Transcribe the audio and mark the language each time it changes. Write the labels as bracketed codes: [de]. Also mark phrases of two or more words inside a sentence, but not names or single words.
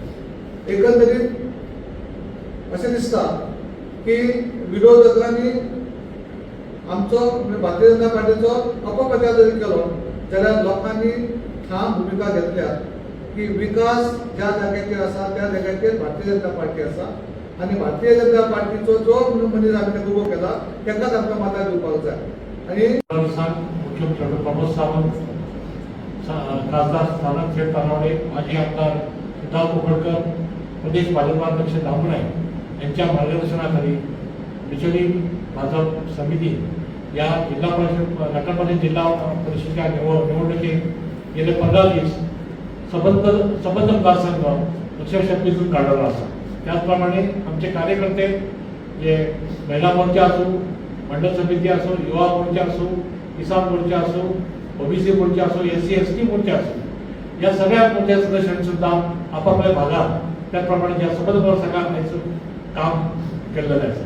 [kok] एकंदरीत अशें दिसता की विरोधकांनी आमचो भारतीय जनता पार्टीचो अपप्रचार जरी केलो जाल्यार लोकांनी ठाम भूमिका घेतल्या की विकास ज्या जाग्याचेर आसा त्या जाग्याचेर भारतीय जनता पार्टी आसा आणि भारतीय जनता पार्टीचो जो मनीस आमी ताका उबो केला ताकाच आमकां मतां दिवपाक जाय. [mr] आणि मुख्यमंत्री डॉ. प्रमोद सावंत, खासदार स्थानक खेड तानावडे, माजी आमदार सिद्धार्थ कोकणकर, प्रदेश भाजप अध्यक्ष दामू नाईक यांच्या मार्गदर्शनाखाली बिचोली भाजप समिती या जिल्हा परिषद नगरपालिका जिल्हा परिषदेच्या निवडणुकीत गेले 15 दिवस सबंध मतदारसंघ अक्षरशक्तीतून काढलेला असा. त्याचप्रमाणे आमचे कार्यकर्ते जे महिला मोर्चा असो, मंडळ समिती असो, युवा मोर्चा असो, किसान मोर्चा असो, ओबीसी मोर्चा असो, SC ST मोर्चा असो, या सगळ्या मोर्चा सदस्यांनी सुद्धा आपापल्या भागात त्याप्रमाणे या सबंध मतदारसंघात काम केलेलं आहे.